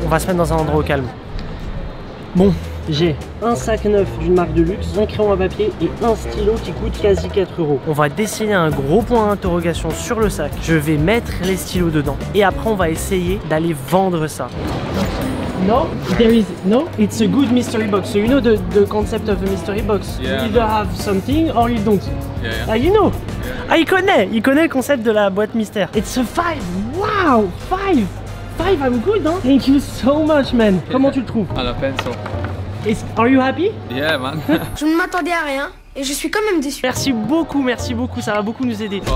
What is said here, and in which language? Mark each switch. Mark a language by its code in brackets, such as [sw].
[fr] On va se mettre dans un endroit au calme. Bon, j'ai un sac neuf d'une marque de luxe, un crayon à papier et un stylo qui coûte quasi 4 €. On va dessiner un gros point d'interrogation sur le sac. Je vais mettre les stylos dedans et après on va essayer d'aller vendre ça. [en] No, there is no. It's a good mystery box. So you know the concept of a mystery box. Yeah. You either have something or you don't. Yeah, yeah. Ah, you know. [fr] Ah, il connaît le concept de la boîte mystère. [en] It's a 5. Wow, 5. 5, I'm good, hein? Thank you so much, man. [fr] Comment tu le trouves? À la peine, ça. [en] Are you happy? Yeah, man. [fr] Je ne m'attendais à rien. Et je suis quand même déçue. Merci beaucoup, ça va beaucoup nous aider.